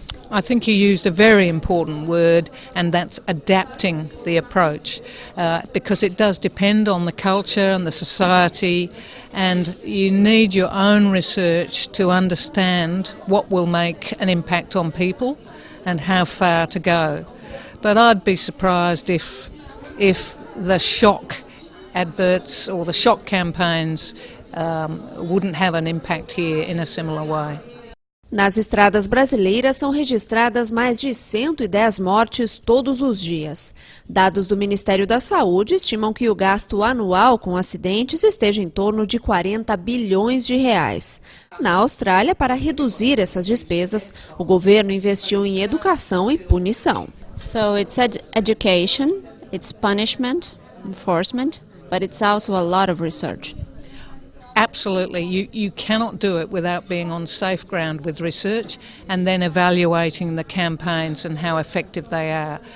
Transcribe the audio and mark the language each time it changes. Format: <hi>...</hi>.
<en>I think you used a very important word, and that's adapting the approach, because it does depend on the culture and the society, and you need your own research to understand what will make an impact on people and how far to go. But I'd be surprised if the shock adverts or the shock campaigns wouldn't have an impact here in a similar way.</en> <pt>Nas estradas brasileiras são registradas mais de 110 mortes todos os dias. Dados do Ministério da Saúde estimam que o gasto anual com acidentes esteja em torno de 40 bilhões de reais. Na Austrália, para reduzir essas despesas, o governo investiu em educação e punição.</pt> <en>So it's education, it's punishment, enforcement, but it's also a lot of research. Absolutely. You cannot do it without being on safe ground with research and then evaluating the campaigns and how effective they are.</en>